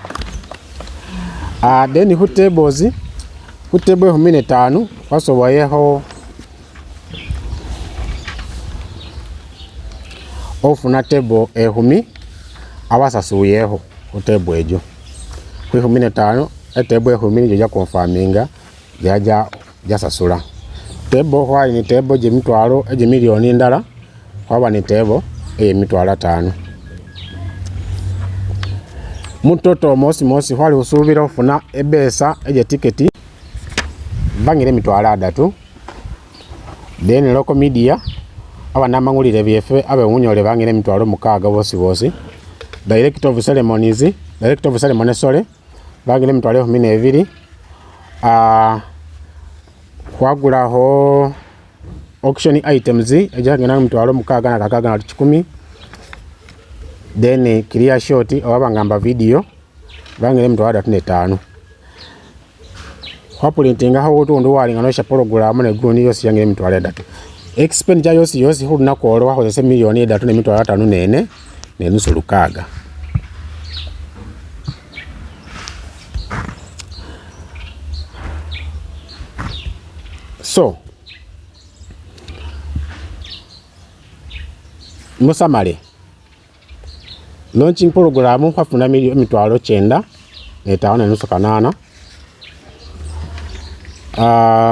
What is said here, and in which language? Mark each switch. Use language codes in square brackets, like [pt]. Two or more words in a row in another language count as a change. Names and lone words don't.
[nuj] Then hu tables, hu table 15 basoboyeho ofuna table 10 abasasuyeho hu table ejo hu 15 etable 10 nijo ja confirminga jaja jasasula. Table hwali ni table jemitwalo ejemiliyoni ndala hwaba ni table emitwalo 5. Mutoto mosi hwali husubira ofuna ebesa eje tiketi bangire mitwalo 3. Then [en] local media [nuj] abanamangulire byefe abemunyole bangire mitwalo 6 bosi. [en] Director of ceremonies [nuj] bangire mitwalo 12. Hwagulaho [en] auction items [nuj] ejagena mitwalo 6 na 10. Then [en] clear shot [nuj] abangamba video bangire mitwalo 35. Hwapulintinga ho utundu walinganisha program ne guni yosi yangire mitwalo 3. Expenditure yosi hulina kwolwa hozese miliyoni 3 ne mitwalo 5 nene ne nusu 6. So musamale [en] launching program [nuj] hwafuna mitwalo 9 ne 5 ne nusu 8.